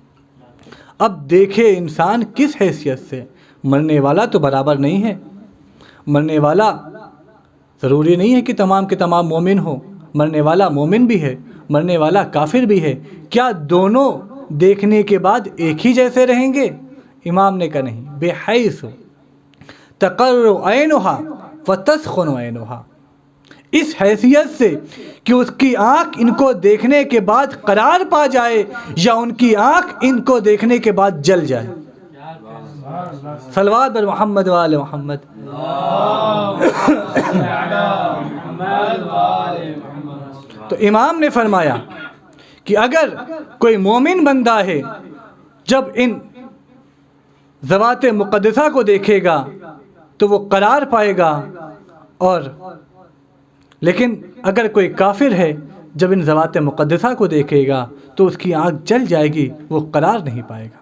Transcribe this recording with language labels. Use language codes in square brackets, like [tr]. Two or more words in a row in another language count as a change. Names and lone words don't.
[ur] اب دیکھے انسان کس حیثیت سے؟ مرنے والا تو برابر نہیں ہے، مرنے والا ضروری نہیں ہے کہ تمام کے تمام مومن ہو، مرنے والا مومن بھی ہے، مرنے والا کافر بھی ہے۔ کیا دونوں دیکھنے کے بعد ایک ہی جیسے رہیں گے؟ امام نے کہا نہیں، [ar] بحیث تقر عینہا وتسخن عینہا، [ur] اس حیثیت سے کہ اس کی آنکھ ان کو دیکھنے کے بعد قرار پا جائے یا ان کی آنکھ ان کو دیکھنے کے بعد جل جائے۔ [fa] صلوات بر محمد وآل محمد۔ [ur] تو امام نے فرمایا کہ اگر کوئی مومن بندہ ہے جب ان ذوات مقدسہ کو دیکھے گا تو وہ قرار پائے گا، اور لیکن اگر کوئی کافر ہے جب ان ذوات مقدسہ کو دیکھے گا تو اس کی آنکھ جل جائے گی، وہ قرار نہیں پائے گا۔